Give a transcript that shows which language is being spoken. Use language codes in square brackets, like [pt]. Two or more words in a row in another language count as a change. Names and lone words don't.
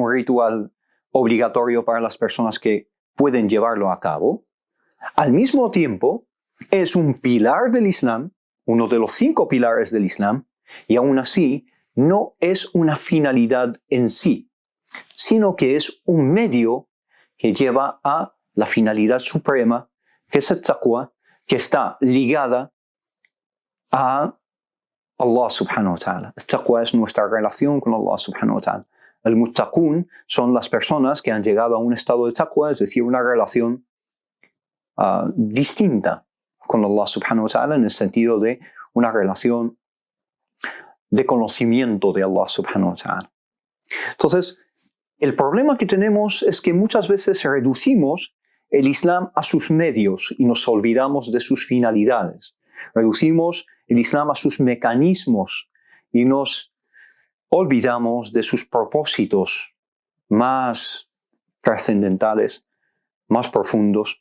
[es] un ritual obligatorio para las personas que pueden llevarlo a cabo, al mismo tiempo es un pilar del Islam, uno de los 5 pilares del Islam, y aún así no es una finalidad en sí, sino que es un medio que lleva a la finalidad suprema, que es el taqwa, que está ligada a Allah [ar] سبحانه وتعالى. [es] El taqwa es nuestra relación con Allah [ar] سبحانه وتعالى. [es] El muttaqun son las personas que han llegado a un estado de taqwa, es decir, una relación distinta con Allah [ar] سبحانه وتعالى [es] en el sentido de una relación de conocimiento de Allah [ar] سبحانه وتعالى. [es] Entonces, el problema que tenemos es que muchas veces reducimos el Islam a sus medios y nos olvidamos de sus finalidades. Reducimos el Islam a sus mecanismos y nos olvidamos de sus propósitos más trascendentales, más profundos.